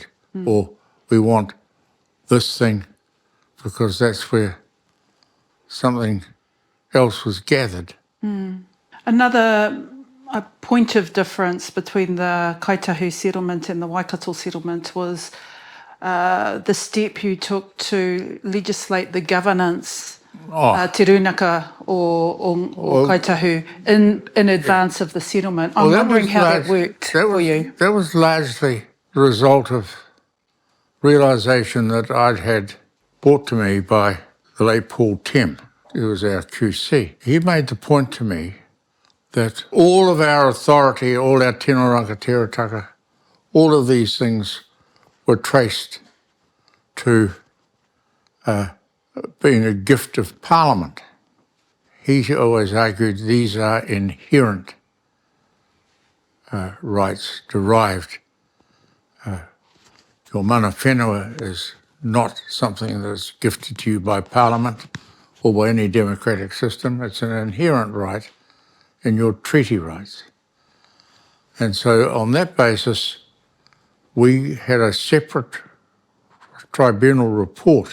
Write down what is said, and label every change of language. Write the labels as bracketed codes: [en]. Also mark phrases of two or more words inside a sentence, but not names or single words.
[en] Or we want this thing because that's where something else was gathered. Another point of difference between the Ngaai Tahu settlement and the Waikato settlement was the step you took to legislate the governance te runaka o Ngaai Tahu in advance of the settlement. I'm wondering how that worked for you. That was largely the result of realisation that I'd had brought to me by the late Paul Tim, who was our QC. He made the point to me that all of our authority, all our [mi] tino rangatirataka, [en] all of these things were traced to being a gift of Parliament. He always argued these are inherent rights derived. Your [mi] mana whenua [en] is not something that's gifted to you by Parliament or by any democratic system. It's an inherent right in your treaty rights. And so on that basis, we had a separate tribunal report.